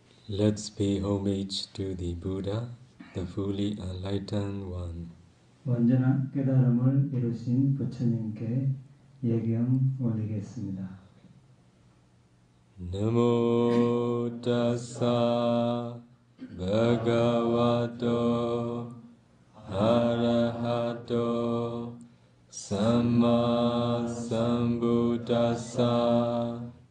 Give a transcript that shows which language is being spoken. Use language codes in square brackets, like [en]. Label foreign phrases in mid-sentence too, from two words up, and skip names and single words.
[en] Let's pay homage to the Buddha, the fully enlightened one. [ko] 완전한 깨달음을 이루신 부처님께 예경 올리겠습니다. [pi] Namo tassa bhagavato arahato samma sambuddhassa.